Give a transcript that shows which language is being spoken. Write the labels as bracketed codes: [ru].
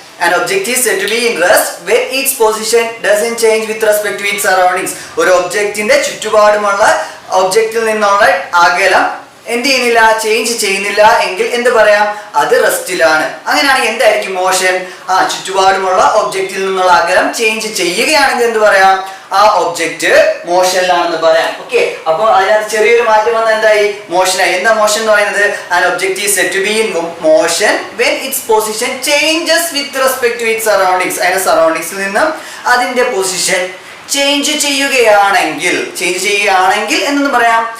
[en] An object is said to be in rest when its position doesn't change with respect to its surroundings. [ml] ഒരു ഒബ്ജക്റ്റിന്റെ ചുറ്റുപാടുമുള്ള ഒബ്ജക്റ്റിൽ നിന്നുള്ള അകലം എന്ത് ചെയ്യുന്നില്ല? ചേഞ്ച് ചെയ്യുന്നില്ല എങ്കിൽ എന്ത് പറയാം? അത് റെസ്റ്റിലാണ്. അങ്ങനെയാണെങ്കിൽ എന്തായിരിക്കും മോഷൻ? ചുറ്റുപാടുമുള്ള ഒബ്ജക്റ്റിൽ നിന്നുള്ള അകലം ചേഞ്ച് ചെയ്യുകയാണെങ്കിൽ എന്ത് പറയാം? ആ ഒബ്ജക്റ്റ് മോഷനിലാണെന്ന് പറയാം. ഓക്കെ, അപ്പൊ അതിനകത്ത് ചെറിയൊരു മാറ്റം വന്ന എന്തായി? മോഷനായി. എന്താ മോഷൻ എന്ന് പറയുന്നത്? [en] an object is said to be in motion when its position changes with respect to its surroundings. [ml] അതിന്റെ സറൗണ്ടിങ്സിൽ നിന്നും അതിന്റെ പൊസിഷൻ ചേഞ്ച് ചെയ്യുകയാണെങ്കിൽ എന്നൊന്നും പറയാം?